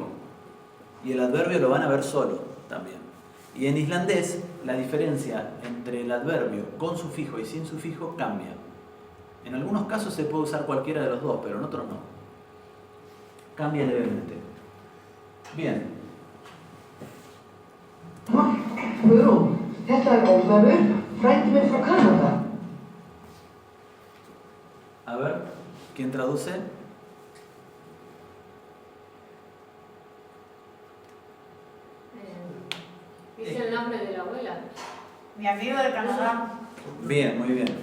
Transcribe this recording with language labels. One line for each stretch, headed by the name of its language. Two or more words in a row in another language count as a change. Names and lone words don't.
Spanish: Y el adverbio lo van a ver solo también. Y en islandés la diferencia entre el adverbio con sufijo y sin sufijo cambia. En algunos casos se puede usar cualquiera de los dos, pero en otros no. Cambia levemente. Bien.
Icelandic: Guðrún, þetta Ólafur, frændi minn frá Kanada.
Spanish: A ver, ¿quién traduce? Dice el nombre de la abuela. Mi amigo de Canadá. Bien, muy bien.